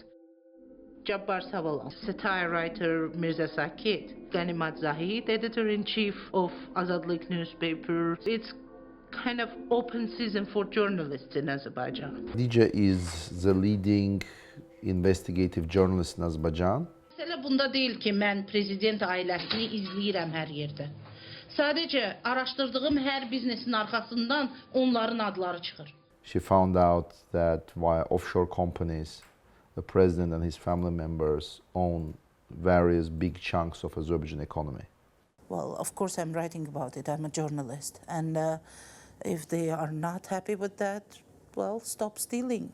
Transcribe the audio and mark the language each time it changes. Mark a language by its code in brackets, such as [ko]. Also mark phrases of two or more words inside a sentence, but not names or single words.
[en] Jabbar Savalan, satire writer Mirza Sakit, Ganimat Zahid, editor-in-chief of Azadlik newspaper. It's kind of open season for journalists in Azerbaijan. DJ is the leading investigative journalist in Azerbaijan. [az] Mesele bunda değil ki mən prezident ailəsini izləyirəm hər yerdə. Sadəcə araşdırdığım hər biznesin arxasından onların adları çıxır. [en] She found out that via offshore companies, the president and his family members own various big chunks of Azerbaijan economy. Well, of course I'm writing about it. I'm a journalist. And if they are not happy with that, well, stop stealing.